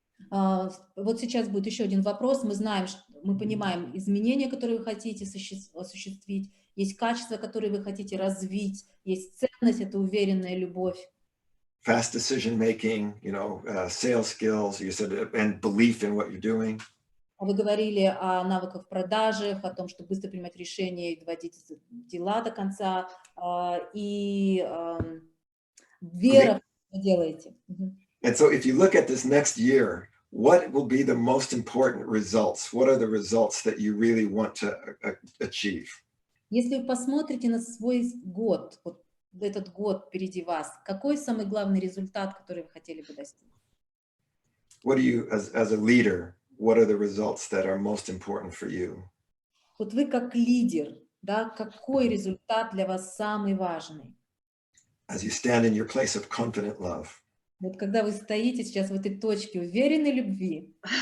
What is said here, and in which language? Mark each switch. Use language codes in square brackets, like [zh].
[ru] Вот сейчас будет еще один вопрос. Мы понимаем изменения, которые вы хотите осуществить. Есть качества, которые вы хотите развить. Есть ценность, это уверенная любовь. [en] Fast decision making, sales skills. You said, and belief in what you're doing. [ru] Вы говорили о навыках продажи, о том, что быстро принимать решения и доводить дела до конца. И Вера в то, что вы делаете. [en] And so if you look at this next year, what will be the most important results? What are the results that you really want to achieve? [ru] Если вы посмотрите на свой год, вот этот год впереди вас, какой самый главный результат, который вы хотели бы достичь? [en] What do you, as a leader, what are the results that are most important for you? [ru] Вот вы как лидер, да, какой результат для вас самый важный? [en] As you stand in your place of confident love. [ru] Вот когда вы стоите сейчас в этой точке уверенной любви.